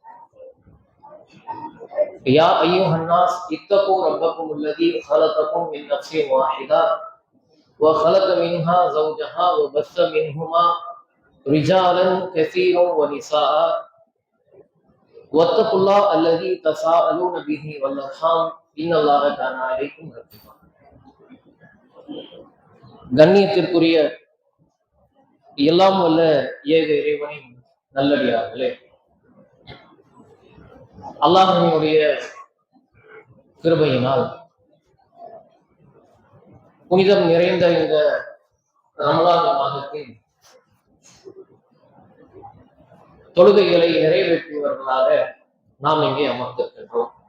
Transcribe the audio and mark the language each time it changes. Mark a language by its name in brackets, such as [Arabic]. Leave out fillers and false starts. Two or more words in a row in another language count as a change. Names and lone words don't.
[Arabic] يا أيها الناس اتقوا ربكم الذي خلقكم من نفس واحدة وخلق منها زوجها وبث منهما رجالا كثيرا ونساء واتقوا الله الذي تساءلون به والأرحام إن الله كان عليكم رقيبا. [Tamil] கண்ணியத்திற்குரிய எல்லாம் வல்ல ஏக இறைவனின் நல்லடியார்களே, அல்லாஹ்வினுடைய கிருபையினால் புனிதம் நிறைந்த இந்த ரமலான் மாதத்தின் தொழுகைகளை நிறைவேற்றுவர்களாக நாம் இங்கே அமர்ந்திருக்கின்றோம்.